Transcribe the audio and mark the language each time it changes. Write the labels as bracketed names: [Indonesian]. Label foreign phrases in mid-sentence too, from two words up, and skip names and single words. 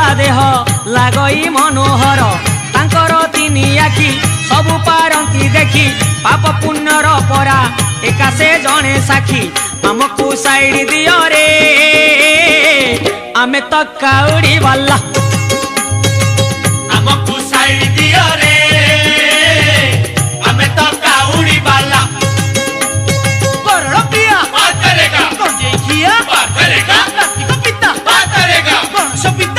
[Odia] ଦେହ ଲାଗଇ ମନୋହର ତାଙ୍କର ତିନି ଆଖି ସବୁ ପାରନ୍ତି ଦେଖି ପାପ ପୁଣ୍ୟର ପରା ଏକା ସେ ଜଣେ ସାକ୍ଷୀ ଆମକୁ ସାଇଡ ଦିଅ ରେ ଆମେ ତ କାଉଡ଼ି ବାଲା ଆମକୁ ସାଇଡ ଦିଅ ରେ ଆମେ ତ କାଉଡ଼ି ବାଲା [Hindi] वरुण प्रिया पार करेगा गंजेखिया पार करेगा कार्तिक पिता पार करेगा गणेश पिता